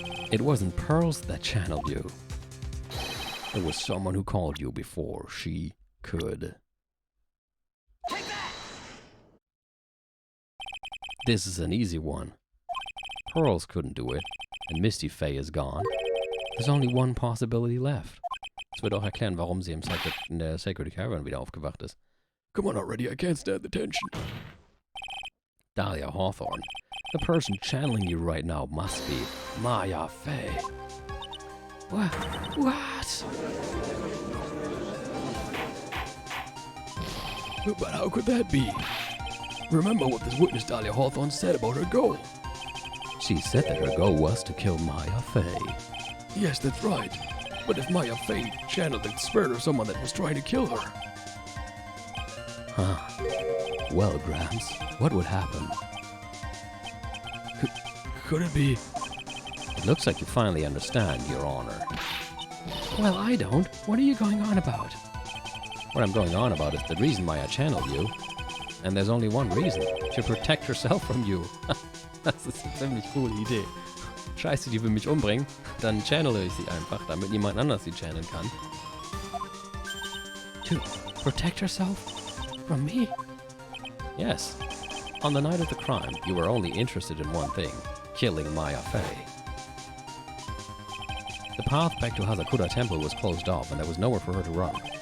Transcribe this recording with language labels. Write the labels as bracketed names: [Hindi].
[English] It wasn't Pearls that channeled you. It was someone who called you before she could. This is an easy one. Pearls couldn't do it, and Misty Faye is gone. There's only one possibility left. [German] Das wird auch erklären, warum sie in der Sacred Cavern wieder aufgewacht ist. [English] Come on already, I can't stand the tension. Dahlia Hawthorne, the person channeling you right now must be Maya Faye. What? But how could that be? Remember what this witness Dahlia Hawthorne said about her goal. She said that her goal was to kill Maya Faye. Yes, that's right. But if Maya Faye channeled the spirit of someone that was trying to kill her... Well, Gramps, what would happen? Could it be... It looks like you finally understand, Your Honor. Well, I don't. What are you going on about? What I'm going on about is the reason Maya channeled you And there's only one reason. To protect herself from you. [German] Das ist eine ziemlich coole Idee. Scheiße, die will mich umbringen. Dann channele ich sie einfach, damit niemand anders sie channeln kann. [English] To protect herself from me? Yes. On the night of the crime, you were only interested in one thing. Killing Maya Fey. The path back to Hazakura Temple was closed off and there was nowhere for her to run.